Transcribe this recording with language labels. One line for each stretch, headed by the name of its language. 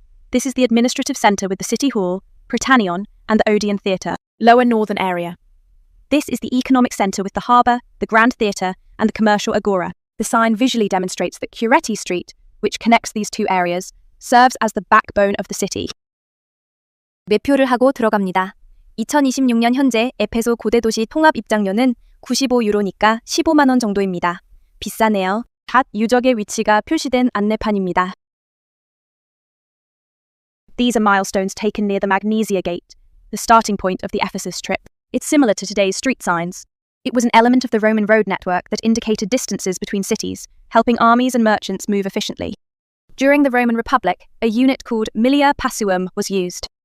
English: This is the administrative centre with the city hall, Prytanion, and the Odeon Theatre, lower northern area. This is the economic centre with the harbour, the Grand Theatre, and the commercial Agora. The sign visually demonstrates that Curites Street, which connects these two areas, serves as the backbone of the city.
Korean: 매표를 하고 들어갑니다. 2026년 현재 에페소 고대도시 통합 입장료는 95유로니까 15만 원 정도입니다. 비싸네요. 유적의 위치가 표시된 안내판입니다.
English: These are milestones taken near the Magnesia Gate, the starting point of the Ephesus trip. It's similar to today's street signs. It was an element of the Roman road network that indicated distances between cities, helping armies and merchants move efficiently. During the Roman Republic, a unit called millia passuum was used.